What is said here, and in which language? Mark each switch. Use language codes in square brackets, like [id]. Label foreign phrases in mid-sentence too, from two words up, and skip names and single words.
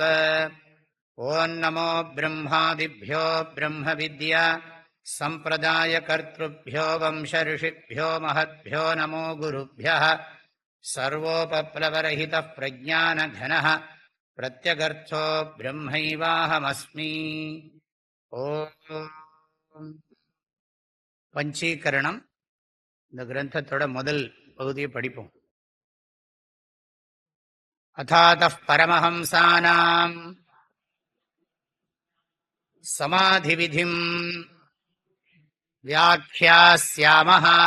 [sa] ॐ नमो ब्रह्मादिभ्यो ब्रह्मविद्या सम्प्रदायकर्तृभ्यो वंशऋषिभ्यो महद्भ्यो नमो गुरुभ्यः। सर्वोपप्लवरहितः प्रज्ञानघनः प्रत्यगर्थो ब्रह्मैवाहमस्मि। [ta] ஓம். பஞ்சீகரணம். இந்த கிரந்தத்தோட முதல் பகுதியை படிப்போம். [sa] अथातः परमहंसानां समाधिविधिं व्याख्यास्यामः